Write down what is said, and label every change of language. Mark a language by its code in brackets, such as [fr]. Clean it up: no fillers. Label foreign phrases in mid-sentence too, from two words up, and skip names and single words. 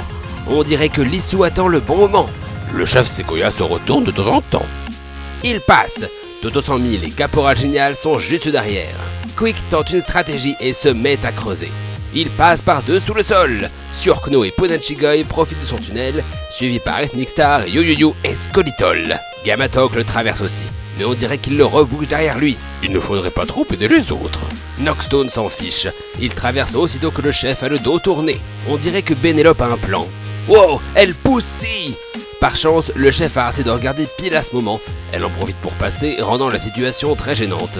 [fr] On dirait que Lissou attend le bon moment. Le chef Sequoia se retourne de temps en temps. Il passe. Toto 100 000 et Caporal Génial sont juste derrière. Quick tente une stratégie et se met à creuser. Il passe par-dessous le sol. Siorkno et Podanchigai profitent de son tunnel, suivi par Rhythmic Star, You et Scolitol. Gamatok le traverse aussi, mais on dirait qu'il le rebouche derrière lui. Il ne faudrait pas trop aider les autres. Noxstone s'en fiche. Il traverse aussitôt que le chef a le dos tourné. On dirait que Bénélope a un plan. Wow, elle pousse si! Par chance, le chef a arrêté de regarder pile à ce moment. Elle en profite pour passer, rendant la situation très gênante.